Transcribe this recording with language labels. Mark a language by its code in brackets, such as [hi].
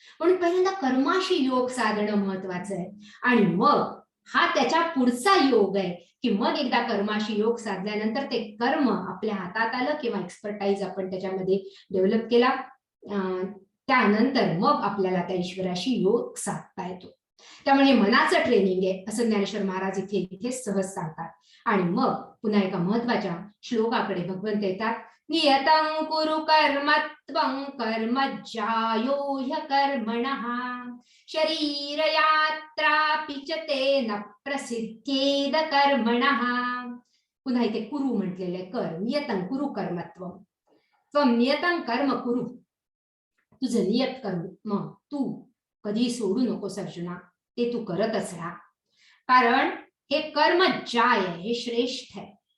[mr] म्हणून पहिल्यांदा कर्माशी योग साधणं महत्वाचं आहे, आणि मग हा त्याच्या पुढचा योग आहे की मग एकदा कर्माशी योग साधल्यानंतर ते कर्म आपल्या हातात आलं किंवा एक्सपर्टाईज आपण त्याच्यामध्ये डेव्हलप केला, त्यानंतर मग आपल्याला त्या ईश्वराशी योग साधता येतो. त्यामुळे मनाचं ट्रेनिंग आहे असं ज्ञानेश्वर महाराज इथे सहज सांगतात. आणि मग पुन्हा एका महत्वाच्या श्लोकाकडे भगवंत येतात [sa] नियतं कुरु कर्म त्वं कर्मज्जायो ह्यकर्मणः शरीरयात्रापि च ते न प्रसिद्धेद कर्मणः. [mr] पुन्हा इथे कुरु म्हटलेले कर. [sa] नियतं कुरु कर्मत्वं त्वं नियतं कर्म कुरु. [mr] तुझं नियत कर्म तू कधी सोडू नकोस अर्जुना, ते तू करतच राहा. कारण हे कर्म जाय आहे, हे श्रेष्ठ आहे.